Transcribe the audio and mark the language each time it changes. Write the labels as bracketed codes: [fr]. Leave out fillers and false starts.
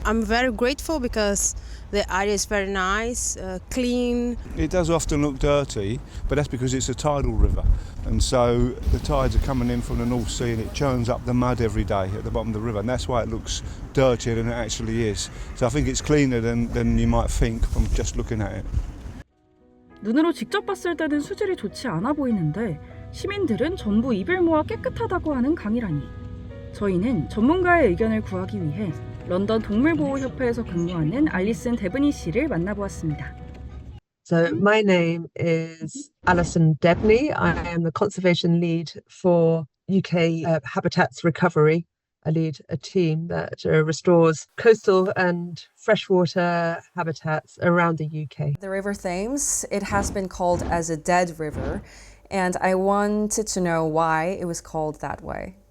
[en] I'm very grateful because the area is very nice, clean. It does often look dirty, but that's because it's a tidal river. And so the tides are coming in from the North Sea and it churns up the mud every day at the bottom of the river. And that's why it looks dirtier than it actually is. So I think it's cleaner than you might think from just looking at it. [ko] 눈으로 직접 봤을 때는 수질이 좋지 않아 보이는데 시민들은 전부 입을 모아 깨끗하다고 하는 강이라니. 저희는 전문가의 의견을 구하기 위해 런던 동물보호협회에서 근무하는 알리슨 데브니 씨를 만나보았습니다. [en] So my name is Alison Debney. I am the conservation lead for UK Habitats Recovery. I lead a team that restores coastal and freshwater habitats around the UK. The River Thames, it has been called as a dead river, and I wanted to know why it was called that way.